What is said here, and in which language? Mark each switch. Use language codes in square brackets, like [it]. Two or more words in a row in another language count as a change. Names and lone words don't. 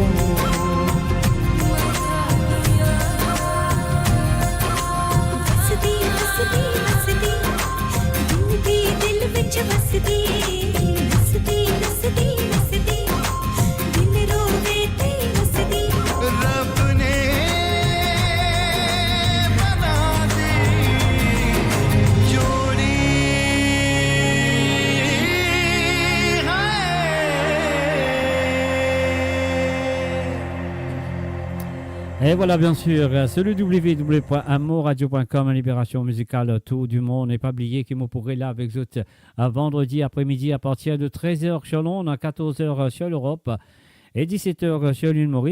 [pa] ਦਿਲ ਵਿਚ ਵਸਦੀ ਨਸਦੀ ਨਸਦੀ ਨਸਦੀ ਦਿਲ ਰੋਵੇ ਤੇ ਨਸਦੀ ਰਬ ਨੇ ਬਣਾ ਦੀ ਜੋੜੀ [fr] Et voilà, bien sûr, c'est le www.amourradio.com, Libération musicale, tout du monde. Et pas oublier que vous pourrez là avec vous vendredi après-midi à partir de 13h sur Londres, 14h sur l'Europe et 17h sur l'île Maurice.